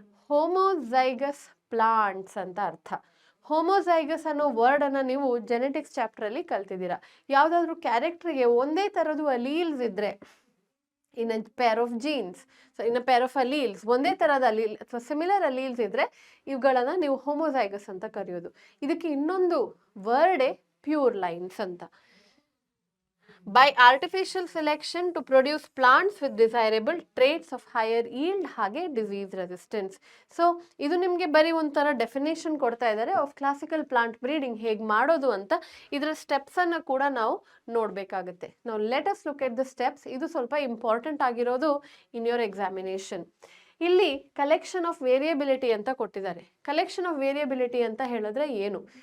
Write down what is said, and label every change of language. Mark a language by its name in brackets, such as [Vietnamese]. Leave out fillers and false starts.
[Kannada] Homozygous plants ಅಂತ ಅರ್ಥ. Homozygous ಅನ್ನೋ ವರ್ಡ್ ಅನ್ನ ನೀವು ಜೆನೆಟಿಕ್ಸ್ ಚಾಪ್ಟರ್ ಅಲ್ಲಿ ಕಲ್ತಿದ್ದೀರಾ. ಯಾವ್ದಾದ್ರು ಕ್ಯಾರೆಕ್ಟರ್ಗೆ ಒಂದೇ ತರದ್ದು ಅಲೀಲ್ಸ್ ಇದ್ರೆ, [English] in a pair of genes, so in a pair of alleles, [Kannada] ಒಂದೇ ತರಹದ ಅಲೀಲ್ ಅಥವಾ ಸಿಮಿಲರ್ ಅಲೀಲ್ಸ್ ಇದ್ರೆ ಇವುಗಳನ್ನ ನೀವು ಹೋಮೋಝೈಗಸ್ ಅಂತ ಕರೆಯೋದು. ಇದಕ್ಕೆ ಇನ್ನೊಂದು ವರ್ಡೇ ಪ್ಯೂರ್ ಲೈನ್ಸ್ ಅಂತ. [English] By artificial selection to produce plants with desirable traits of higher yield ಹಾಗೆ disease resistance. [Kannada] ಸೊ ಇದು ನಿಮಗೆ ಬರೀ ಒಂಥರ ಡೆಫಿನೇಷನ್ ಕೊಡ್ತಾ ಇದ್ದಾರೆ ಆಫ್ ಕ್ಲಾಸಿಕಲ್ ಪ್ಲಾಂಟ್ ಬ್ರೀಡಿಂಗ್ ಹೇಗೆ ಮಾಡೋದು ಅಂತ. ಇದರ ಸ್ಟೆಪ್ಸ್ ಅನ್ನ ಕೂಡ ನಾವು ನೋಡಬೇಕಾಗುತ್ತೆ. ನಾವು [English] Let us look at the steps. [Kannada] ಇದು ಸ್ವಲ್ಪ ಇಂಪಾರ್ಟೆಂಟ್ ಆಗಿರೋದು [English] In your examination. [Kannada] ಇಲ್ಲಿ ಕಲೆಕ್ಷನ್ ಆಫ್ ವೇರಿಯಬಿಲಿಟಿ ಅಂತ ಕೊಟ್ಟಿದ್ದಾರೆ. ಕಲೆಕ್ಷನ್ ಆಫ್ ವೇರಿಯಬಿಲಿಟಿ ಅಂತ ಹೇಳಿದ್ರೆ ಏನು?